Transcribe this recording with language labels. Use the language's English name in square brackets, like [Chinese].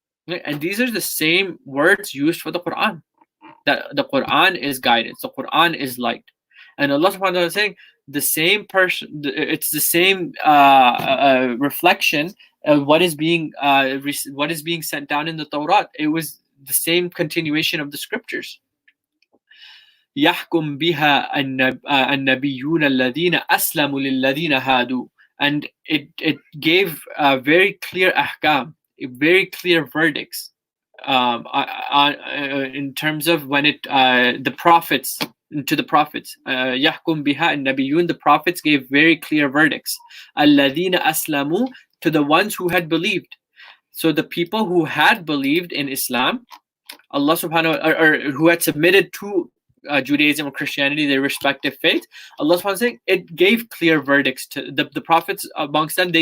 [English] And these are the same words used for the Quran. That the Quran is guidance, the Quran is light. And Allah subhanahu wa ta'ala is saying the same person, it's the same reflection of what is being sent down in the Torah. It was the same continuation of the scriptures. [Arabic] يحكم بها النبيون الذين أسلموا للذين هادوا. [English] And it gave very clear ahkam, very clear verdicts in terms of when the prophets, to the prophets. [Arabic] يحكم بها النبيون, [English] the prophets gave very clear verdicts. [Arabic] الذين أسلموا, [English] to the ones who had believed. So the people who had believed in Islam, Allah subhanahu wa ta'ala, or who had submitted to Judaism or Christianity, their respective faith, Allah subhanahu wa ta'ala saying it gave clear verdicts to the prophets amongst them.